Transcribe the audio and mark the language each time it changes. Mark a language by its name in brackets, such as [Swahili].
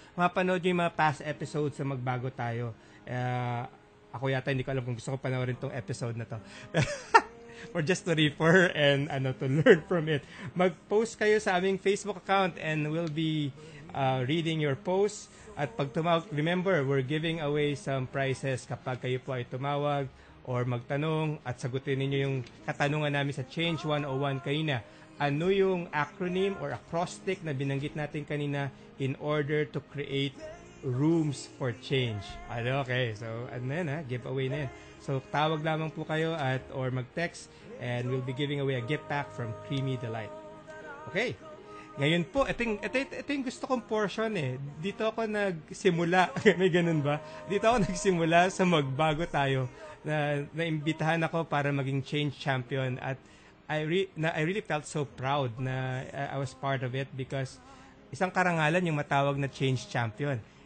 [Filipino] Mapanood nyo yung mga past episodes sa Magbago Tayo. Ako yata hindi ko alam kung gusto ko panoorin tong episode na to. [English] Or just to refer and to learn from it. [Filipino] Mag-post kayo sa aming Facebook account [English] and we'll be reading your posts. [Filipino] At pag tumawag, [English] remember, we're giving away some prizes [Filipino] kapag kayo po ay tumawag or magtanong at sagutin ninyo yung katanungan namin sa Change 101 kanina. Ano yung acronym or acrostic na binanggit natin kanina [English] in order to create rooms for change? [Filipino] Okay, so giveaway na yan. So tawag lamang po kayo or mag-text [English] and we'll be giving away a gift pack from Creamy Delight. [Filipino] Okay, ngayon po, ito yung gusto kong portion eh. Dito ako nagsimula, may ganun ba? Dito ako nagsimula sa Magbago Tayo na naimbitahan ako para maging change champion at [English] I really felt so proud [Filipino] na [English] I was part of it because [Filipino] isang karangalan yung matawag na change champion.